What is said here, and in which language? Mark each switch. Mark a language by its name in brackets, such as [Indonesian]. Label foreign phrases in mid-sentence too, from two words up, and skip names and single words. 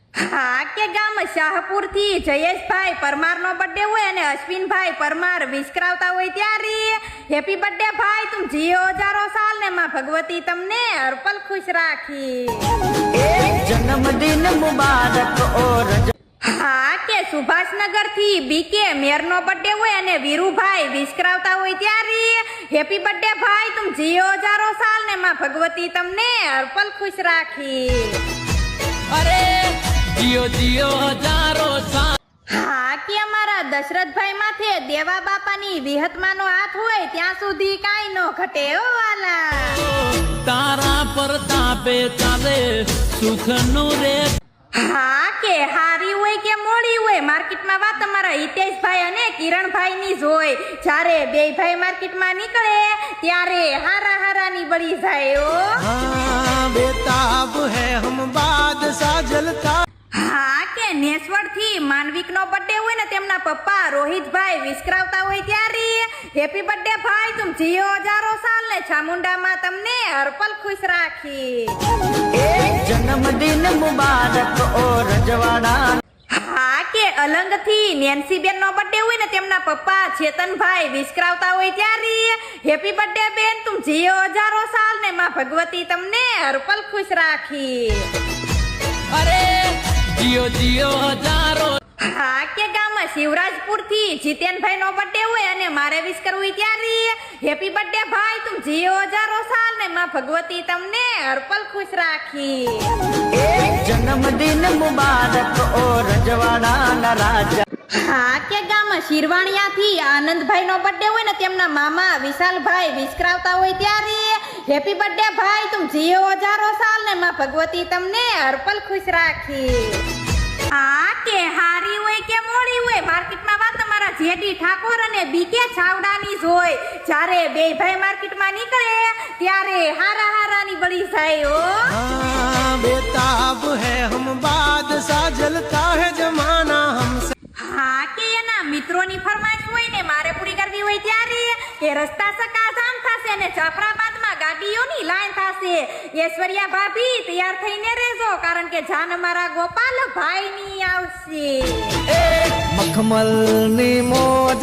[Gujarati] હા કે ગામ શાહપુર થી જયેશભાઈ પરમાર નો બર્થડે હોય અને અશ્વિનભાઈ પરમાર વિશ કરાવતા હોય ત્યારે [English] happy birthday [Gujarati] ભાઈ [Hindi] तुम जियो हजारों साल [Gujarati] ને માં ભગવતી તમને હરપલ ખુશ રાખી। [Hindi] जन्मदिन मुबारक और [Gujarati] હા કે સુભાષનગર થી બીકે મેર નો બર્થડે હોય અને વીરુભાઈ વિશ કરાવતા હોય ત્યારે [English] happy birthday [Gujarati] ભાઈ [Hindi] तुम जियो हजारों साल [Gujarati] ને માં ભગવતી તમને હરપલ ખુશ રાખી। [Hindi] अरे जियो जियो हजारों साल। [Gujarati] હા કે અમારા દશરથભાઈ માથે દેવા બાપાની વિહતમાનો હાથ હોય ત્યાં સુધી કાંઈ નો ઘટે ઓ વાલા। તારા પરતાપે ચાલે સુખ નું રે। હા કે હારી હોય કે મોડી હોય માર્કેટમાં વાત અમારા હિતેશભાઈ અને કિરણભાઈ ની જ હોય। જ્યારે બે ભાઈ માર્કેટમાં નીકળે ત્યારે હારા હારાની બળી જાય ઓ। [Hindi] हाँ बेताब है हम बादशाह जलता। [Gujarati] હા કે નેસવડ થી માનવિક નો બર્થડે હોય ને તેમના પપ્પા રોહિતભાઈ વિશ કરાવતા હોય ત્યારે [English] happy birthday [Gujarati] ભાઈ [Hindi] तुम जियो हजारों साल [Gujarati] ને ચામુંડામાં તમને હરપલ ખુશ રાખી। [Hindi] जन्मदिन मुबारक और रजवाड़ा। [Gujarati] હા કે અલંગ થી નેન્સીબેન નો બર્થડે હોય ને તેમના પપ્પા ચેતનભાઈ વિશ કરાવતા હોય ત્યારે [English] happy birthday [Gujarati] બેન [Hindi] तुम जियो हजारों साल [Gujarati] ને માં ભગવતી તમને હરપલ ખુશ રાખી। [Hindi] अरे जियो जियो हजारों। [Gujarati] હા કે ગામમાં શિવરાજપુર થી જીતેનભાઈ નો બર્થડે હોય અને મારે વિશ કરવું ત્યારે [English] happy birthday [Gujarati] ભાઈ [Hindi] तुम जियो हजारों साल [Gujarati] ને માં ભગવતી તમને હરપલ ખુશ રાખી। [Hindi] जन्मदिन मुबारक और [Gujarati] રજવાડા ના રાજા। હા કે ગામમાં શિરવાણિયા થી આનંદભાઈ નો બર્થડે હોય ને તેમના મામા વિશાલભાઈ વિશ કરાવતા હોય ત્યારે [English] happy birthday [Gujarati] ભાઈ [Hindi] तुम जियो हजारों साल [Gujarati] ને માં ભગવતી તમને હરપલ ખુશ રાખી। હા કે હારી હોય કે મોડી હોય માર્કેટમાં વાત તમારા જેડી ઠાકોર અને બીકે છાવડાની જ હોય। જ્યારે બે ભાઈ માર્કેટમાં નીકળે ત્યારે હારા હારાની બળી જાય ઓ। [Hindi] हाँ बेताब है हम बादशाह जलता है जमाना हमसे। [Gujarati] હા કે એના મિત્રોની ફરમાઈશ હોય ને મારે પૂરી કરવી હોય ત્યારે કે રસ્તા સકાજામ થશે અને જાફરાબાદમાં ગાડીઓની લાઈન થશે। ઐશ્વર્યા ભાભી તૈયાર થઈને રહેજો કારણ કે જાન અમારા ગોપાલ ભાઈ ની આવશે। મખમલ ની મોજ।